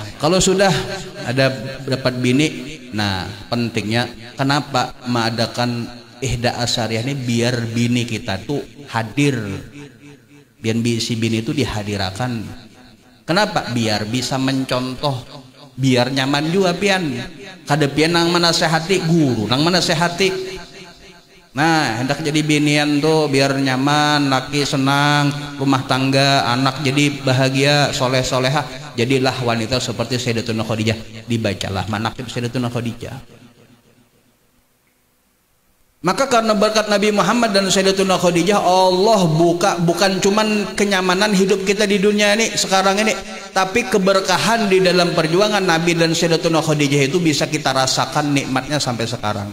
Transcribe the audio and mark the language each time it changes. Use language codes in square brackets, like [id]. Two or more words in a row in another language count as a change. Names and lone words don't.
[id] Kalau sudah ada dapat bini, nah pentingnya kenapa mengadakan ihda asyariah ini, biar bini kita tuh hadir, biar si bini itu dihadirakan. Kenapa? Biar bisa mencontoh, biar nyaman juga pian. [bjn] Kada pian nang menasehati guru, nang menasehati. [id] Nah, hendak jadi binian tuh biar nyaman, laki senang, rumah tangga, anak jadi bahagia, soleh-solehah. Jadilah wanita seperti Sayyidatuna Khadijah. Dibacalah manaqib Sayyidatuna Khadijah. Maka karena berkat Nabi Muhammad dan Sayyidatuna Khadijah, Allah buka bukan cuman kenyamanan hidup kita di dunia ini sekarang ini, tapi keberkahan di dalam perjuangan Nabi dan Sayyidatuna Khadijah itu bisa kita rasakan nikmatnya sampai sekarang.